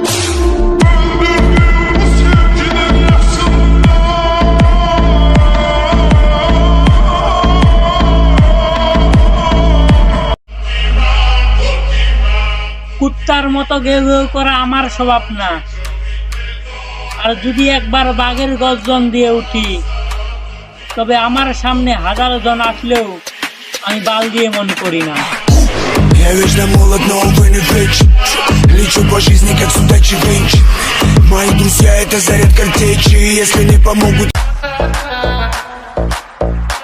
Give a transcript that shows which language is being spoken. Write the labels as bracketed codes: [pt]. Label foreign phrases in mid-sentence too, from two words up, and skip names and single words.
[bn] কুত্তার মতো গেউ গেউ করা আমার স্বভাব না, আর যদি একবার বাঘের গর্জন দিয়ে উঠি, তবে আমার সামনে 1000 জন আসলেও আমি বাল দিয়ে মনে করি না। [ru] Я вечно молод, но увы не вечен. Лечу по жизни, как судачий венч. Мои друзья — это заряд картечи. Если не помогут...